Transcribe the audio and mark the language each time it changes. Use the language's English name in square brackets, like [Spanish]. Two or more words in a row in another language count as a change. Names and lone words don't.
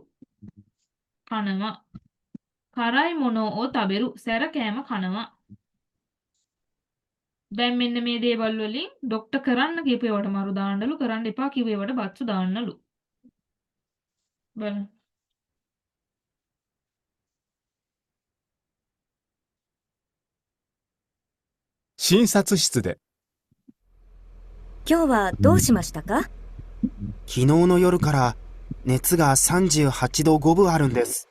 [Sinhala] කනවා. [Japanese] 辛い 物 食べる [Sinhala] සැර කෑම කනවා. දැන් මෙන්න මේ දේවල් වලින් ડોක්ටර් කරන්න කියපු ඒවාට මරු දාන්නලු, කරන්න එපා කිව්ව ඒවාට බත්සු දාන්නලු. බලන්න. [Japanese] 診察室で、今日はどうしましたか？昨日の夜から熱が38度5分あるんです。